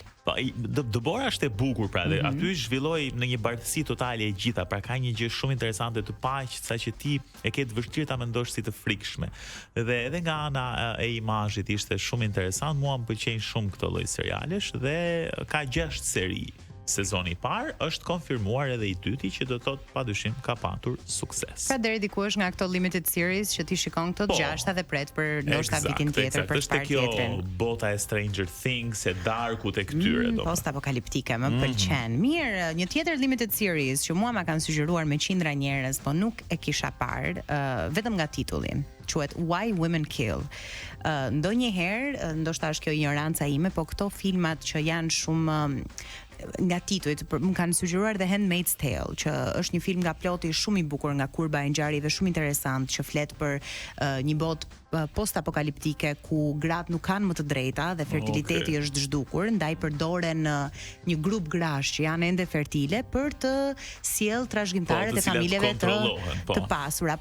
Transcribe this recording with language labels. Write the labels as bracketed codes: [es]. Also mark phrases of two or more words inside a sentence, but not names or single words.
[sq] Dëbora është e bukur, pra, dhe aty zhvilloi në një bardhësi totale e gjitha, pra ka një gjë shumë interesante të paqë, saqë ti e ke të vështirë ta mendosh si të frikshme. Dhe edhe nga ana e imazhit ishte shumë interesant, mua më pëlqejnë shumë këto lloj serialesh dhe ka 6 seri. Sezoni i parë është konfirmuar edhe i dyti që do të thotë padyshim ka patur sukses. Pra deri diku është nga këto [en] limited series [sq] që ti shikon këto 6 dhe pret për ndoshta vitin tjetër për çfarë tjetrin. Bota e Stranger Things, e Darkut e këtyre do. Post-apokaliptike, më pëlqen. Mirë, një tjetër [en] limited series [sq] që mua ma kanë sugjeruar me qindra njerëz, po nuk e kisha parë, vetëm nga titullin. Quhet Why Women Kill. Ndonjëherë, ndoshta është kjo ignoranca ime, po këto filmat që janë shumë nga titujt, më kanë sugjeruar The Handmaid's Tale, që është një film nga ploti shumë i bukur, nga kurba e ngjarjeve shumë interesant, që flet për një botë post-apokaliptike ku gratë nuk kanë më të drejta dhe fertiliteti është zhdukur, ndaj përdoren një grup grash që janë ende fertile për të sjell trashëgimtarët e familjeve të pasura.